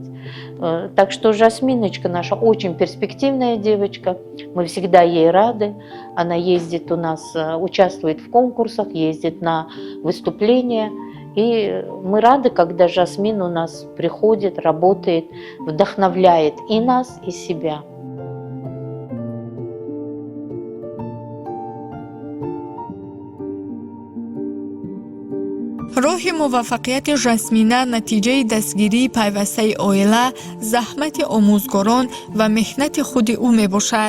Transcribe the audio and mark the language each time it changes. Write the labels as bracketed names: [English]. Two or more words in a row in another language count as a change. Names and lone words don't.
[Russian] Так что Жасминочка наша очень перспективная девочка. Мы всегда ей рады. Она ездит у нас, участвует в конкурсах, ездит на выступления. И мы рады, когда Жасмин у нас приходит, работает, вдохновляет и нас, и себя. [Tajik] роҳи муваффақияти жасмина натиҷаи дастгирии пайвастаи оила, заҳмати омӯзгорон ва меҳнати худи ӯ мебошад.